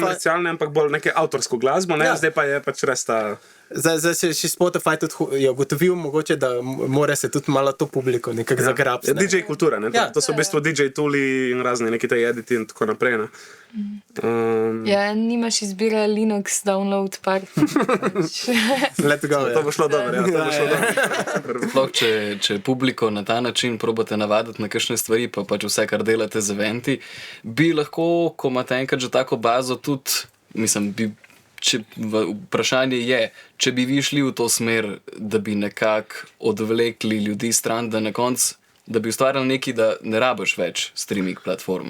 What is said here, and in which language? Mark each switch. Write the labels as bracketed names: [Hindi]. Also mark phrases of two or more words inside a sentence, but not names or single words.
[Slovenian] komercialne, ampak bolj neke avtorsko glasbo, ne? Zdaj pa je pač res ta... zdaj se še Spotify tudi je ugotovil, mogoče, da mora se tudi malo to publiko nekako zagrabiti. DJ kultura, ne? To so v bistvu DJ tuli in razni neki te editi in tako naprej, ne? Ja, nimaš izbire Linux download par. [English] Let's go, [Slovenian] To bo šlo dobro, ja, to bo šlo dobro. Sploh, če publiko na ta način probate navaditi na kakšne stvari, pa pač vse, kar delate z eventi, bi lahko, ko imate enkrat že tako bazo, tudi, mislim, vprašanje je, če bi vi šli v to smer, da bi nekako odvlekli ljudi stran, da na koncu, da bi ustvarjali nekaj, da ne rabiš več [English] streaming platform.